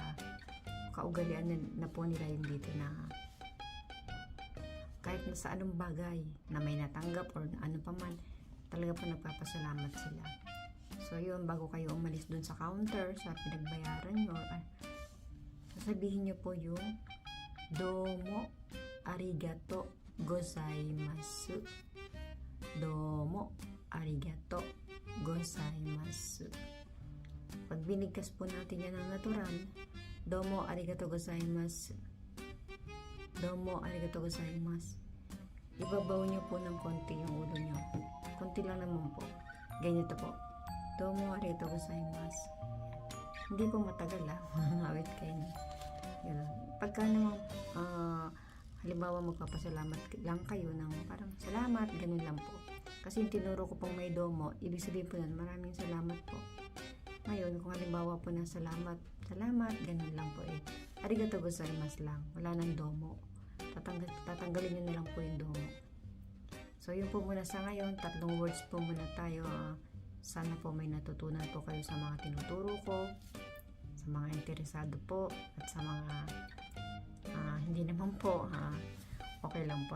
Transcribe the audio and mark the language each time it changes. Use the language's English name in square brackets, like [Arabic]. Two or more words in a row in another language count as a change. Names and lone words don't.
[Filipino] Kaugalian na po nila yung dito na kahit na sa anong bagay na may natanggap or ano pa man, talaga po nagpapasalamat sila. So yun, bago kayo umalis dun sa counter, sa pinagbayaran nyo, sasabihin nyo po yung [Japanese] どうもありがとうございます. どうもありがとうございます. [Filipino] Pag binigkas po natin yan ng natural, [Japanese] どうもありがとうございます. どうもありがとうございます. [Filipino] Ibabaw nyo po ng konti yung ulo nyo. Konti lang naman po. Ganyan to po. [Japanese] どうもありがとうございます. [Filipino] Hindi po matagal awit kayo. Pagka naman halimbawa magpapasalamat lang kayo ng parang salamat, ganun lang po. Kasi yung tinuro ko pong may domo, ibig sabihin po nun, maraming salamat po. Ngayon, kung halimbawa po na salamat, ganun lang po [Japanese] ありがとうございます [Filipino] lang. Wala nang domo. Tatanggalin nyo na lang po yung domo. So, yun po muna sa ngayon. 3 words po muna tayo. Sana po may natutunan po kayo sa mga tinuturo ko, sa mga interesado po, at sa mga hindi naman po, okay lang po.